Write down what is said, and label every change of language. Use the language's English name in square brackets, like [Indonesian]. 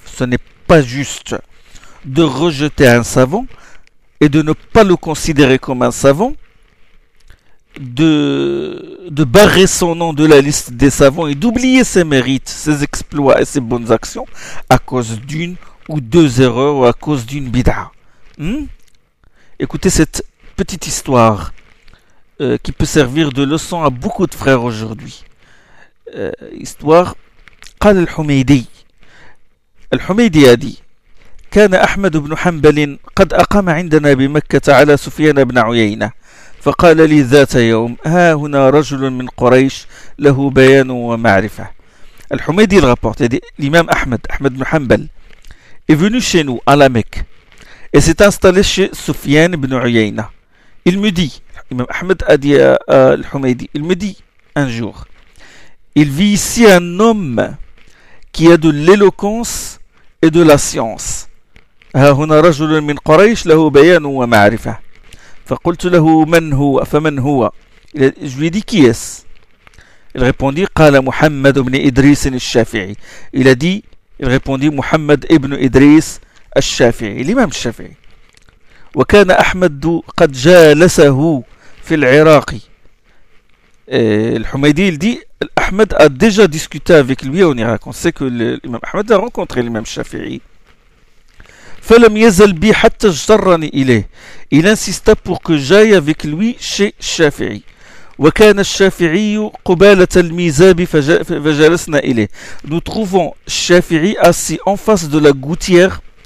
[French] Ce n'est pas juste de rejeter un savant et de ne pas le considérer comme un savant, de barrer son nom de la liste des savants et d'oublier ses mérites, ses exploits et ses bonnes actions à cause d'une ou deux erreurs ou à cause d'une bid'a. Écoutez cette petite histoire qui peut servir de leçon à beaucoup de frères aujourd'hui. [Arabic] Histoire, قال الحميدي. الحميدي [French] a dit, [Arabic] كان أحمد بن حنبل قد أقام عندنا بمكة على سفيان بن عيينة فقال لي ذات يوم ها هنا رجل من قريش له بيان ومعرفة. [French] الحميدي rapporte, a dit l'imam Ahmed bin Hanbal est venu chez nous à la Mecque et s'est installé chez Sufyan ibn Uyayna. Il me dit, l'imam Ahmed a dit à l'Humaydi, il me dit un jour, il vit ici un homme qui a de l'éloquence et de la science. [Arabic] هنا رجل من قريش له بيان ومعرفة. فقلت له من هو فمن هو. [French] Je lui ai dit qui est-ce. Il répondit, [Arabic] قال محمد بن إدريس الشافعي. [French] Il répondit محمد ابن إدريس الشافعي. L'imam الشافعي. [Arabic] وكان أحمد قد جالسه في العراق. [French] الحميدي dit Ahmed a déjà discuté avec lui en Irak. On sait que l'imam Ahmed a rencontré l'imam Shafi'i. [Arabic] فَلَمْ يَزَلْ بِي حَتَّى جَرَّنِ إِلَيْهِ, [French] il insista pour que j'aille avec lui chez Shafi'i. [Arabic] وَكَانَ الشَّافِعِيُّ قُبَالَةَ الْمِيزَابِ فَجَلَسْنَا إِلَيْهِ, [French] nous trouvons Shafi'i assis en face de la gouttière.